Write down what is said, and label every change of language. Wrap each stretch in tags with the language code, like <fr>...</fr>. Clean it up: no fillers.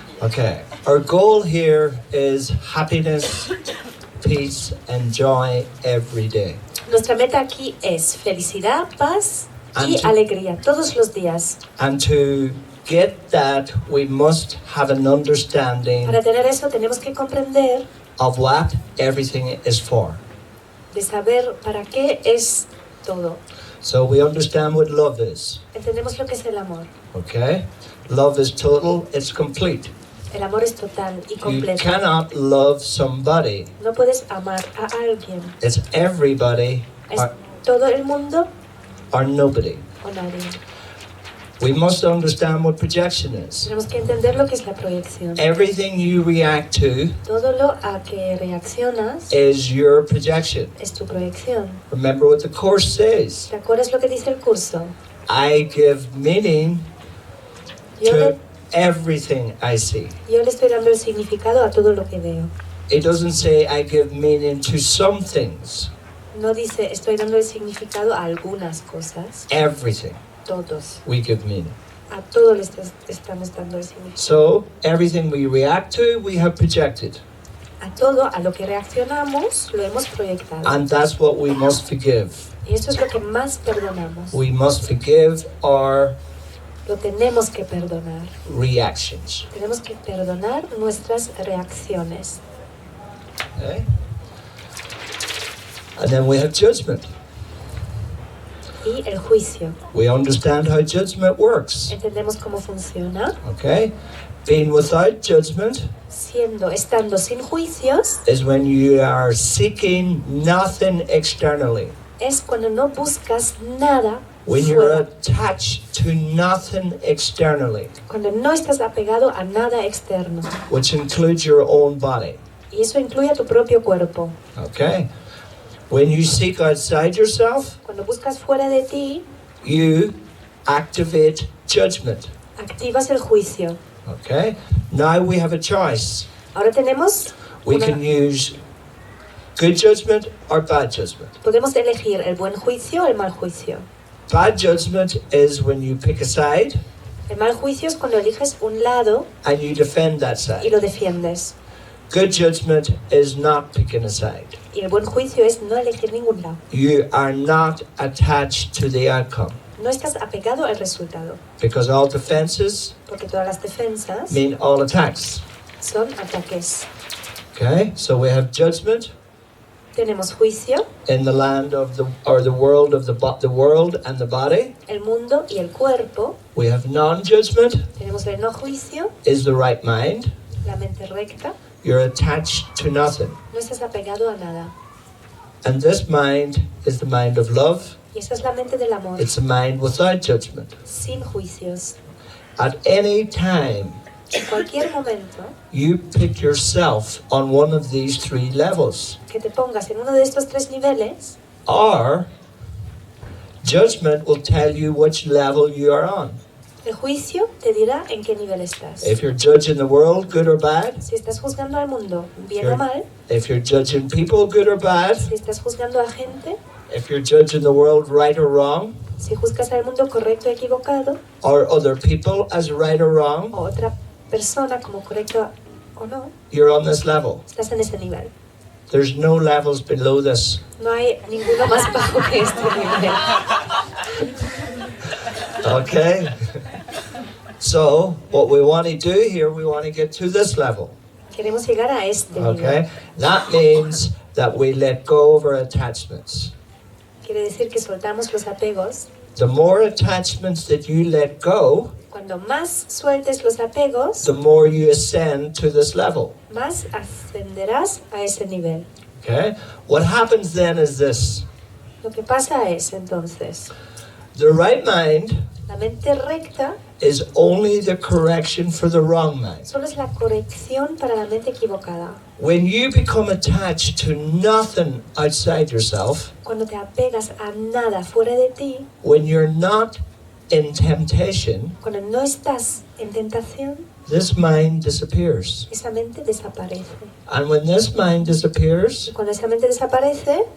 <en>Okay, our goal here is happiness, peace, and joy every day.</en> <es>Nuestra meta aquí es felicidad, paz y</es> <en>And to-</en> <es>alegría todos los días.</es> <en>And to get that, we must have an understanding</en> <es>Para tener eso tenemos que comprender</es> <en>of what everything is for.</en> <es>de saber para qué es todo.</es> <en>So we understand what love is.</en> <es>Entendemos lo que es el amor.</es> <en>Okay? Love is total, it's complete.</en> <es>El amor es total y</es> <en>You</en> <es>completo.</es> <en>cannot love somebody.</en> <es>No puedes amar a alguien.</es> <en>It's everybody</en> <es>Es todo el mundo</es> <en>or nobody.</en> <es>o nadie.</es> <en>We must understand what projection is.</en> <es>Tenemos que entender lo que es la proyección.</es> <en>Everything you react to</en> <es>Todo lo a que reaccionas</es> <en>is your projection.</en> <es>es tu proyección.</es> <en>Remember what the Course says.</en> <es>¿Te acuerdas lo que dice el curso?</es> <en>I give meaning</en> <es>Yo</es> <en>to</en> <es>le,</es> <en>everything I see.</en> <es>yo le estoy dando el significado a todo lo que veo.</es> <en>It doesn't say I give meaning to some things.</en> <es>No dice estoy dando el significado a algunas cosas.</es> <en>Everything</en> <es>Todos.</es> <en>we give meaning.</en> <es>A todo le estamos dando el significado.</es> <en>So everything we react to, we have projected.</en> <es>A todo a lo que reaccionamos lo hemos proyectado.</es> <en>And that's what we must forgive.</en> <es>Y esto es lo que más perdonamos.</es> <en>We must forgive our</en> <es>Lo tenemos que perdonar.</es> <en>reactions.</en> <es>Tenemos que perdonar nuestras reacciones.</es> <en>Okay? And then we have judgment.</en> <es>Y el juicio.</es> <en>We understand how judgment works.</en> <es>Entendemos cómo funciona.</es> <en>Okay? Being without judgment</en> <es>Estando sin juicios,</es> <en>is when you are seeking nothing externally.</en> <es>es cuando no buscas nada</es> <en>When you're</en> <es>fuera.</es> <en>attached to nothing externally,</en> <es>Cuando no estás apegado a nada externo.</es> <en>which includes your own body.</en> <es>Y eso incluye a tu propio cuerpo.</es> <en>Okay? When you seek outside yourself,</en> <es>Cuando buscas fuera de ti,</es> <en>you activate judgment.</en> <es>activas el juicio.</es> <en>Okay? Now we have a choice.</en> <es>Ahora tenemos</es> <en>We</en> <es>una-</es> <en>can use good judgment or bad judgment.</en> <es>podemos elegir el buen juicio o el mal juicio.</es> <en>Bad judgment is when you pick a side</en> <es>El mal juicio es cuando eliges un lado</es> <en>and you defend that</en> <es>y</es> <en>side.</en> <es>lo defiendes.</es> <en>Good judgment is not picking a side.</en> <es>Y el buen juicio es no elegir ningún lado.</es> <en>You are not attached to the outcome</en> <es>No estás apegado al resultado,</es> <en>because all defenses</en> <es>porque todas las defensas</es> <en>mean all attacks.</en> <es>son ataques.</es> <en>Okay? So we have judgment</en> <es>Tenemos juicio,</es> <en>in the land of the world of the world and the body.</en> <es>el mundo y el cuerpo.</es> <en>We have non-judgment</en> <es>Tenemos el no juicio,</es> <en>is the right mind.</en> <es>la mente recta.</es> <en>You're attached to nothing.</en> <es>No estás apegado a nada.</es> <en>And this mind is the mind of love.</en> <es>Y esa es la mente del amor,</es> <en>It's a mind without judgment.</en> <es>sin juicios.</es> <en>At any time,</en> <es>En cualquier momento</es> <en>you pick yourself on one of these three levels.</en> <es>que te pongas en uno de estos tres niveles,</es> <en>Or judgment will tell you which level you are on.</en> <es>el juicio te dirá en qué nivel estás.</es> <en>If you're judging the world, good or bad.</en> <es>Si estás juzgando al mundo, bien</es> <en>Sure.</en> <es>o mal,</es> <en>If you're judging people, good or bad.</en> <es>si estás juzgando a gente,</es> <en>If you're judging the world right or wrong.</en> <es>si juzgas al mundo correcto o equivocado,</es> <en>Or other people as right or wrong.</en> <es>o otra persona como correcto o no,</es> <en>You're on this level.</en> <es>estás en ese nivel.</es> <en>There's no levels below this.</en> <es>No hay ninguno más bajo que este nivel.</es> <en>Okay? So, what we want to do here, we want to get to this level.</en> <es>Queremos llegar a este nivel.</es> <en>Okay? That means that we let go of our attachments.</en> <es>Quiere decir que soltamos los apegos.</es> <en>The more attachments that you let go,</en> <es>Cuando más sueltes los apegos,</es> <en>the more you ascend to this level.</en> <es>más ascenderás a ese nivel.</es> <en>Okay? What happens then is this.</en> <es>Lo que pasa es entonces,</es> <en>The right mind</en> <es>la mente recta</es> <en>is only the correction for the wrong mind.</en> <es>solo es la corrección para la mente equivocada.</es> <en>When you become attached to nothing outside yourself,</en> <es>Cuando te apegas a nada fuera de ti,</es> <en>when you're not in temptation,</en> <es>cuando no estás en tentación,</es> <en>this mind disappears.</en> <es>esa mente desaparece.</es> <en>And when this mind</en> <es>Y</es> <en>disappears,</en> <es>cuando esa mente desaparece,</es>